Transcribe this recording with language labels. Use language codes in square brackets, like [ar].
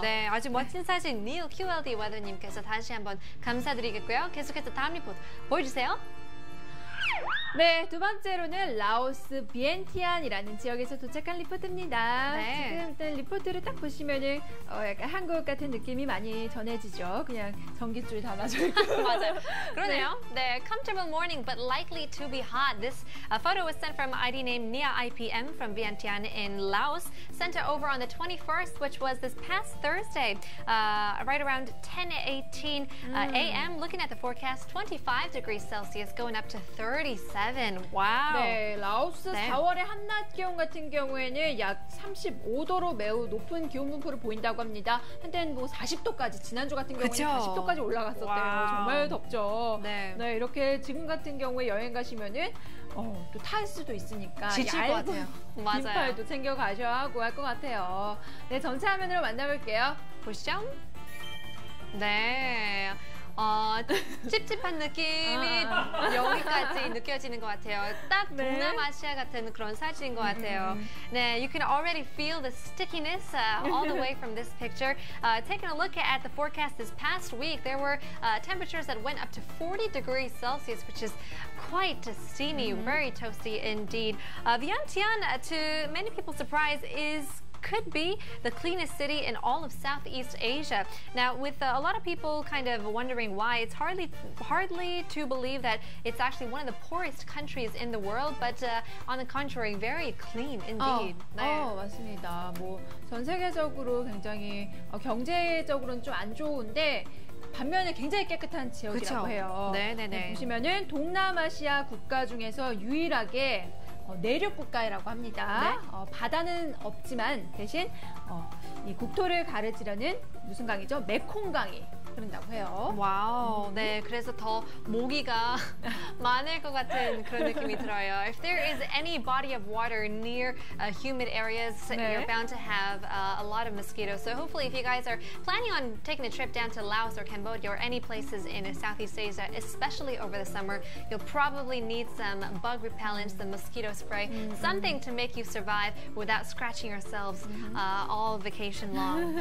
[ko] 네, 아주 멋진 사진 Neil QLD Weather님께서 다시 한번 감사드리겠고요. 계속해서 다음 리포트 보여주세요. 네, 두 번째로는 라오스 비엔티안이라는 지역에서 도착한 리포트입니다. 네. 지금 일단 리포트를 딱 보시면은 약간 한국 같은 느낌이 많이 전해지죠. 그냥 전깃줄 담아져 있고. 맞아요. 그러네요. [en] 네, comfortable morning but likely to be hot. This photo was sent from ID named Nia IPM from Vientiane in Laos. Sent it over on the 21st, which was this past Thursday, right around 10:18 a.m. Looking at the forecast, 25 degrees Celsius going up to 37. Wow. [ko] 네, 라오스 네. 4월의 한낮 기온 같은 경우에는 약 35도로 매우 높은 기온 분포를 보인다고 합니다. 한때는 뭐 40도까지, 지난주 같은 경우에는 그쵸? 40도까지 올라갔었대요. 와우. 정말 덥죠. 네. 네, 이렇게 지금 같은 경우에 여행 가시면은 또 탈 수도 있으니까 지칠 것 얇은 같아요. 맞아요. 긴팔도 챙겨 가셔야 하고 할 것 같아요. 네, 전체 화면으로 만나볼게요. 보시죠. 네. 찝찝한 느낌이 여기까지 느껴지는 것 같아요. 딱 네. 동남아시아 같은 그런 사진인 것 같아요. [en] 네, you can already feel the stickiness all the way from this picture. Taking a look at the forecast this past week, there were temperatures that went up to 40 degrees Celsius, which is quite steamy, very toasty indeed. Vientiane, to many people's surprise, could be the cleanest city in all of Southeast Asia. Now, with a lot of people kind of wondering why, it's hardly to believe that it's actually one of the poorest countries in the world, but on the contrary, very clean indeed. [ko] 맞습니다. 뭐 전 세계적으로 굉장히 경제적으로는 좀 안 좋은데 반면에 굉장히 깨끗한 지역이라고 그쵸? 해요. 네네네. 보시면은 동남아시아 국가 중에서 유일하게 내륙 국가라고 합니다. 네? 바다는 없지만 대신 이 국토를 가르지려는 무슨 강이죠? 메콩강이 흐른다고 해요. 와우, 네, 그래서 더 모기가 많을 것 같은 그런 느낌이 들어요. [en] If there is any body of water near humid areas, [ko] 네. [en] you're bound to have a lot of mosquitoes. So hopefully if you guys are planning on taking a trip down to Laos or Cambodia or any places in Southeast Asia, especially over the summer, you'll probably need some bug repellent, some mosquito spray, something to make you survive without scratching yourselves all vacation long.